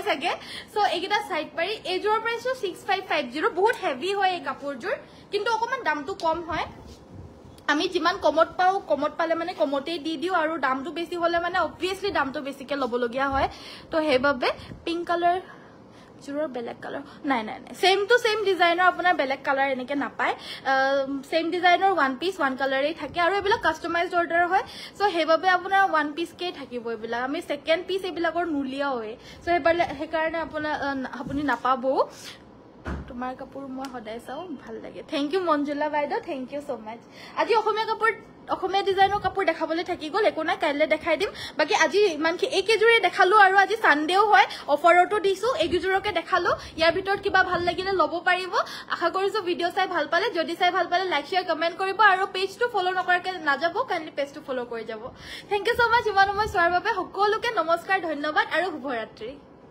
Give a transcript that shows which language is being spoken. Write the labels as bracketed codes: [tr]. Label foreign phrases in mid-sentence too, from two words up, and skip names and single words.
[as] সাগে সো একিটা সাইড পাৰি এজোৰ প্ৰাইসটো 6550 বহুত হেভি হয় এই কাপোৰজোৰ কিন্তু অকমান দামটো কম হয় আমি যিমান কমত পাও কমত পালে মানে কমতেই দি দিও আৰু দামটো বেছি হলে মানে obviously দামটো বেছিকে লবলগিয়া হয় তো হেবাবে [en] pink colour [as] জোৰৰ বেলেগ কালাৰ নাই [en] same to same [as] ডিজাইনৰ আপোনাৰ বেলেগ কালাৰ এনেকে নাপায় সেম ডিজাইনৰ [en] one piece one colour [as] থাকে আৰু এবিলা [en] customised order [as] হয় সো হেবাবে আপোনাৰ [en] one piece [as] কে থাকিব এবিলা আমি [en] second piece [as] এবিলাকৰ নুলিয়া হয় সো হেকাৰণে আপুনি নাপাবো তোমাৰ কাপোৰ মই সদায় চাও ভাল লাগে [en] thank you [as] মঞ্জুলা বাইদেউ থ্যাংক [en] you so much [as] আজি অসমীয়া ডিজাইনৰ কাপোৰ দেখাবলৈ থাকি গল একো নাই কাইলে দেখাই দিম বাকি আজি ইমানকি একেজোৰে দেখালো আৰু আজি সানডেও হয় অফাৰটো দিছো একেজোৰকে দেখালো ইয়াৰ ভিতৰত কিবা ভাল লাগিলে লব পাৰিব আশা কৰিছো ভিডিও চাই ভাল পালে যদি চাই ভাল পালে [en] like share comment [as] কৰিব আৰু পেজটো ফলো নকৰাকে নাযাব কাইন্ডলি পেজটো ফলো কৰি যাব [en] thank you so much [as] ইমান সময় চোৱাৰ বাবে সকলোকে নমস্কাৰ ধন্যবাদ আৰু শুভৰাত্ৰি